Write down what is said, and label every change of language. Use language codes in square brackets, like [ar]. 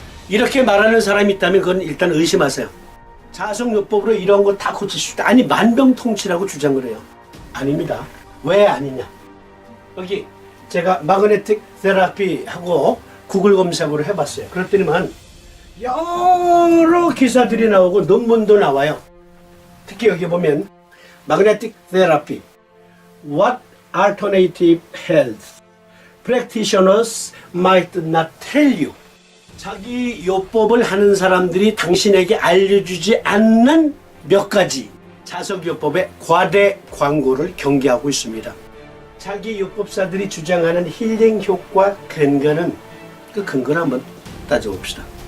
[ko] 이렇게 말하는 사람이 있다면 그건 일단 의심하세요. 자석요법으로 이런 거 다 고칠 수 있다. 아니, 만병통치라고 주장을 해요. 아닙니다. 왜 아니냐. 여기 제가 마그네틱 테라피 하고 구글 검색으로 해봤어요. 그랬더니만 여러 기사들이 나오고 논문도 나와요. 특히 여기 보면 [en] magnetic therapy, what alternative health practitioners might not tell you. [ko] 자기 요법을 하는 사람들이 당신에게 알려주지 않는 몇 가지 자석요법의 과대 광고를 경계하고 있습니다. 자기 요법사들이 주장하는 힐링 효과 근거는, 그 근거를 한번 따져봅시다.